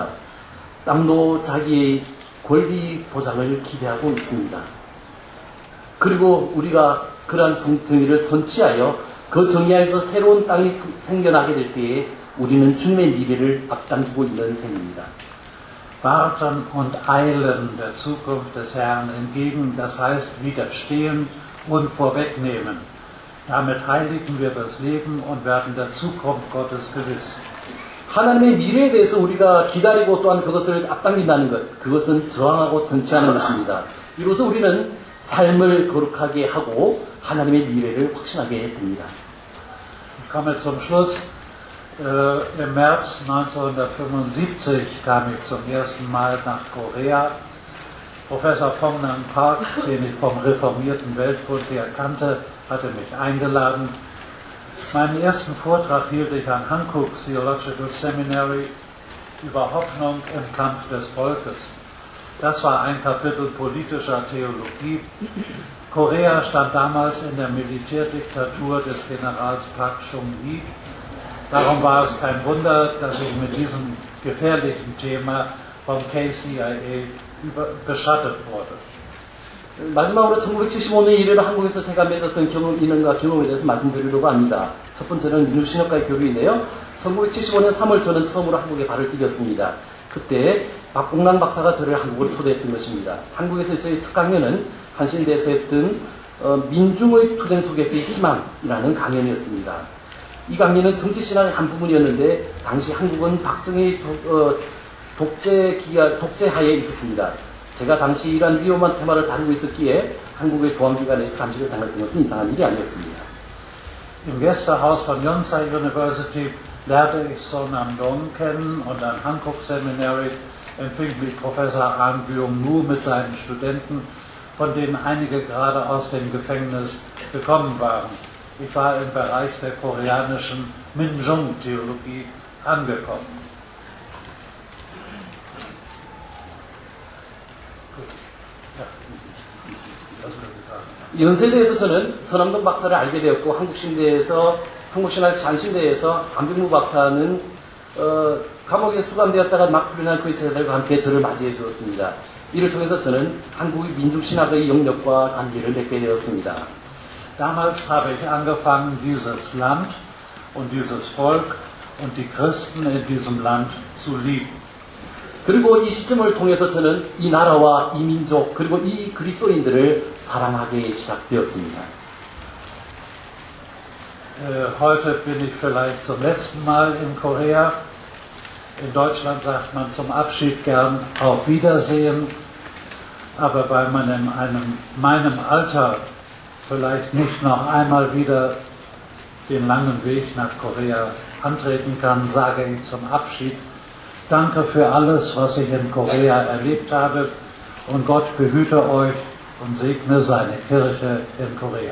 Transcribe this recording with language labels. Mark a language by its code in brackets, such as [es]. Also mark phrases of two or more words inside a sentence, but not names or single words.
[ko] 땅도 자기의 권리 보장을 기대하고 있습니다. 그리고 우리가 그러한 정의를 선취하여 그 정의 안에서 새로운 땅이 생겨나게 될 때에 우리는 주님의 미래를 앞당기고 있는 셈입니다. [de] Warten und eilen der Zukunft des Herrn entgegen, das heißt widerstehen und vorwegnehmen. Damit heiligen wir das Leben und werden der Zukunft Gottes gewiss. [ko] 하나님의 미래에 대해서 우리가 기다리고 또한 그것을 앞당긴다는 것, 그것은 저항하고 선취하는 것입니다. 이로써 우리는 삶을 거룩하게 하고 하나님의 미래를 확신하게 됩니다. [de] Ich komme zum Schluss. Im März 1975 kam ich zum ersten Mal nach Korea. Professor Pong Nang Park, den ich vom reformierten Weltbund her kannte, hatte mich eingeladen. Meinen ersten Vortrag hielt ich an Hankook Theological Seminary über Hoffnung im Kampf des Volkes. Das war ein Kapitel politischer Theologie. Korea stand damals in der Militärdiktatur des Generals Park Chung-hee. Darum war es kein Wunder, dass ich mit diesem gefährlichen Thema vom KCIA beschattet wurde. [ko] 마지막으로 1975년 이래로 한국에서 제가 맺었던 인연과 경험에 대해서 말씀드리려고 합니다. 첫 번째는 민주신학과의 교류인데요. 1975년 3월 저는 처음으로 한국에 발을 디뎠습니다. 그때 박봉랑 박사가 저를 한국으로 초대했던 것입니다. 한국에서 저희 첫 강연은 한신대에서 했던 민중의 투쟁 속에서의 희망이라는 강연이었습니다. 이 강연은 정치신학의 한 부분이었는데 당시 한국은 박정희 독재하에 있었습니다. 제가 당시 이러한 위험한 테마를 다루고 있었기에 한국의 보안기관에서 감시를 당했던 것은 이상한 일이 아니었습니다. [de] Im Gästehaus von Yonsei University lernte ich Sonam Dong kennen und an Hankook Seminary empfing mich Professor Ahn Byung-Mu mit seinen Studenten, von denen einige gerade aus dem Gefängnis gekommen waren. Ich war im Bereich der koreanischen Minjung-Theologie angekommen. [ko] 연세대에서 저는 서남동 박사를 알게 되었고 한국신학 잔신대에서 안병무 박사는 감옥에 수감되었다가 막 풀려난 그 세대들과 함께 저를 맞이해 주었습니다. 이를 통해서 저는 한국의 민중신학의 영역과 관계를 맺게 되었습니다. [de] Damals habe ich angefangen, dieses Land und dieses Volk und die Christen in diesem Land zu lieben. [ko] 그리고 이 시점을 통해서 저는 이 나라와 이 민족 그리고 이 그리스도인들을 사랑하기 시작되었습니다. [de] Heute bin ich vielleicht zum letzten Mal in Korea. In Deutschland sagt man zum Abschied gern auf Wiedersehen, aber bei meinem Alter vielleicht nicht noch einmal wieder den langen Weg nach Korea antreten kann, sage ich zum Abschied: Danke für alles, was ich in Korea erlebt habe, und Gott behüte euch und segne seine Kirche in Korea.